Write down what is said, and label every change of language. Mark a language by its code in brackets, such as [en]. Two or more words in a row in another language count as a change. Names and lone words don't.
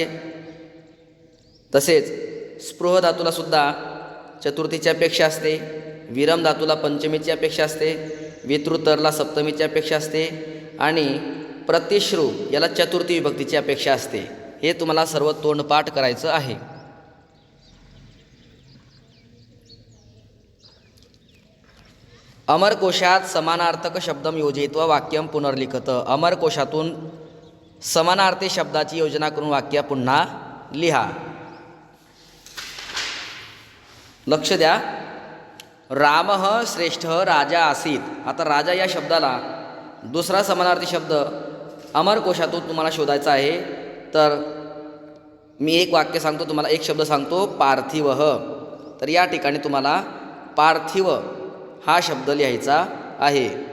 [mr] तसेच स्पृह धातूला सुद्धा चतुर्थीची अपेक्षा असते. विरम धातूला पंचमीची अपेक्षा असते. वितृतरला सप्तमीची अपेक्षा असते आणि प्रतिश्रू याला चतुर्थी विभक्तीची अपेक्षा असते. हे तुम्हाला सर्व तोंडपाठ करायचं आहे. [sa] अमरकोशात समानार्थक शब्दम योजयित्वा वाक्यम पुनर्लिखत. [mr] अमरकोशातून समानार्थी शब्दाची योजना करून वाक्य पुन्हा लिहा. लक्ष द्या. [sa] रामः श्रेष्ठः राजा आसीत. [mr] आता राजा या शब्दाला दुसरा समानार्थी शब्द अमरकोशातून तुम्हाला शोधायचा आहे. तर मी एक वाक्य सांगतो तुम्हाला, एक शब्द सांगतो पार्थिवः. तर या ठिकाणी तुम्हाला पार्थिव हा शब्द लिहायचा आहे.